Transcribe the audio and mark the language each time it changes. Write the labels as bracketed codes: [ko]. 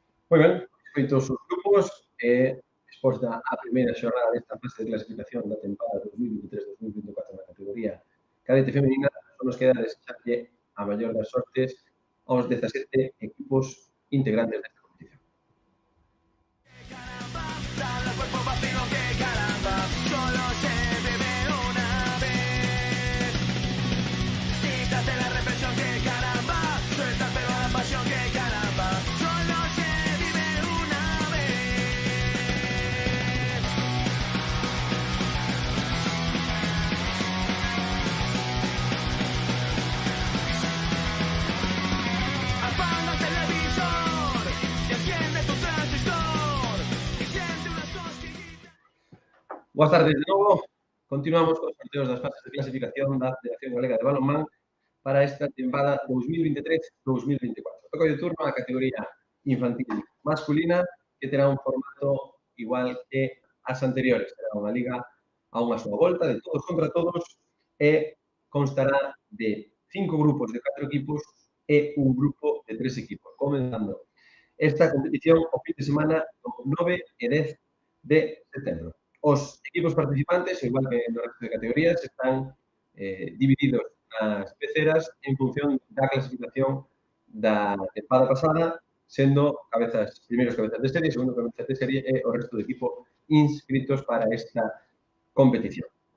[gl] Moi ben, feitos os grupos, exposta a primeira xornada desta fase de clasificación da tempada 2023-2024 na categoría cadete femenina, só nos queda desexarlle a maior das sortes aos 17 equipos integrantes desta competición. [es] Dale al cuerpo vacío que caramba, solo se vive una vez. Quítate la represión que caramba, suelta el pelo a la pasión que caramba, solo se vive una vez. Apaga el televisor y enciende tu transistor y siente unas cosquillitas. [gl] Boas tardes de novo. Continuamos cos sorteos das fases de clasificación da Federación Galega de Balonmán para esta tempada 2023-2024. Toca de turno a categoría infantil masculina, que terá un formato igual que as anteriores. Será unha liga a unha súa volta, de todos contra todos, e constará de 5 grupos de 4 equipos e un grupo de 3 equipos, comenzando esta competición o fin de semana do 9 e 10 de setembro. Os equipos participantes, igual que no resto de categorías, están divididos nas peceras en función da clasificación da tempada pasada, sendo primeiros cabezas de serie, segundo cabezas de serie e o resto do equipo inscritos para esta competición.